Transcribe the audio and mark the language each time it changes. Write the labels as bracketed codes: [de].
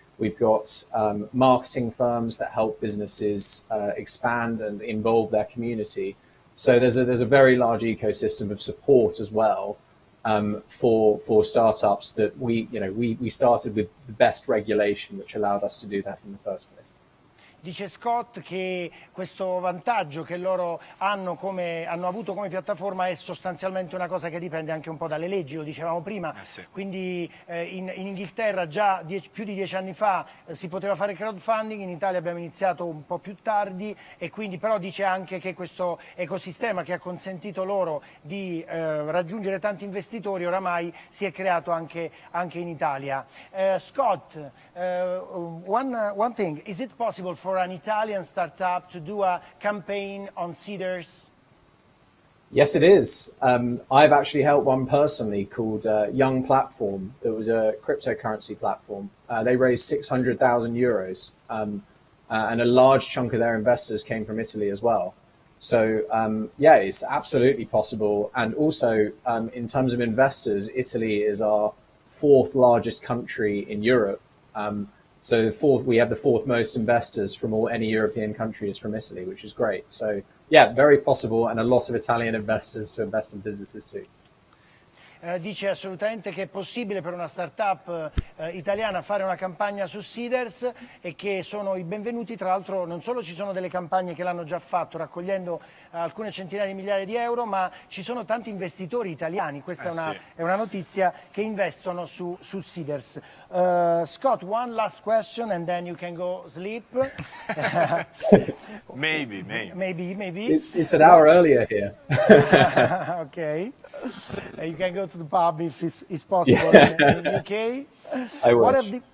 [en] We've got marketing firms that help businesses expand and involve their community. So there's a very large ecosystem of support as well for startups that we started with the best regulation, which allowed us to do that in the first place. [it] Dice Scott che questo vantaggio che loro hanno avuto come piattaforma è sostanzialmente una cosa che dipende anche un po' dalle leggi, lo dicevamo prima, sì. Quindi in Inghilterra già più di 10 anni fa si poteva fare crowdfunding, in Italia abbiamo iniziato un po' più tardi e quindi però dice anche che questo ecosistema che ha consentito loro di raggiungere tanti investitori oramai si è creato anche in Italia. [en] Scott, one thing, is it possible for an Italian startup to do a campaign on Seedrs? Yes, it is. I've actually helped one personally called Young Platform. It was a cryptocurrency platform. They raised 600,000 euros, and a large chunk of their investors came from Italy as well. So yeah, it's absolutely possible. And also in terms of investors, Italy is our 4th largest country in Europe. So we have the 4th most investors from any European country is from Italy, which is great. So yeah, very possible, and a lot of Italian investors to invest in businesses too. [it] Dice assolutamente che è possibile per una startup italiana fare una campagna su Seedrs e che sono i benvenuti. Tra l'altro non solo ci sono delle campagne che l'hanno già fatto raccogliendo alcune centinaia di migliaia di euro, ma ci sono tanti investitori italiani, questa è una notizia, che investono su Seedrs. [en] Scott, one last question and then you can go sleep. Maybe. It's an hour earlier here. Okay. You can go to the pub if it's possible in the UK. I wish.